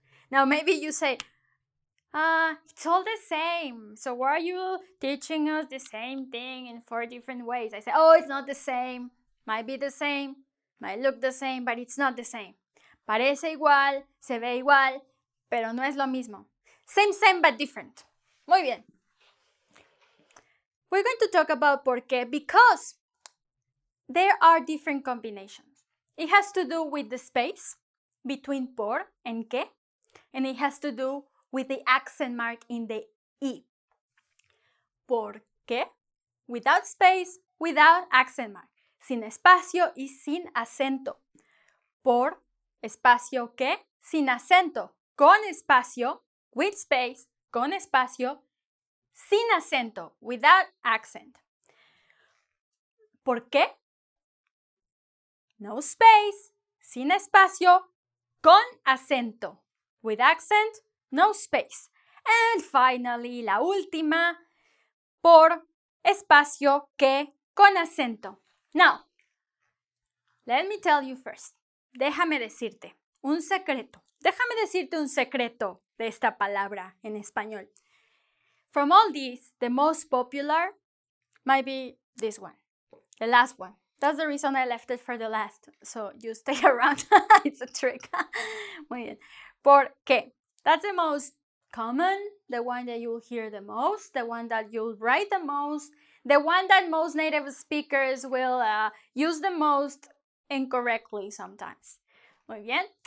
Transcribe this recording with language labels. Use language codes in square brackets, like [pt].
[en] Now maybe you say, it's all the same. So why are you teaching us the same thing in 4 different ways? I say, it's not the same. Might be the same, might look the same, but it's not the same. [es] Parece igual, se ve igual, pero no es lo mismo. [en] Same, but different. [es] Muy bien. [en] We're going to talk about por qué because there are different combinations. It has to do with the space between por and qué, and it has to do with the accent mark in the I. ¿Por qué? Without space, without accent mark. [es] Sin espacio y sin acento. Por espacio qué, sin acento. Con espacio, [en] with space, [es] con espacio, sin acento, [en] without accent. [es] ¿Por qué? [en] No space, [es] sin espacio, con acento. [en] With accent, no space. And finally, [es] la última, por espacio que con acento. [en] Now, let me tell you first. [es] Déjame decirte un secreto. Déjame decirte un secreto de esta palabra en español. [en] From all these, the most popular might be this one, the last one. That's the reason I left it for the last. So you stay around. It's a trick. [es] Muy bien. [en] ¿Por qué? That's the most common, the one that you'll hear the most, the one that you'll write the most, the one that most native speakers will use the most incorrectly sometimes. [es] Muy bien.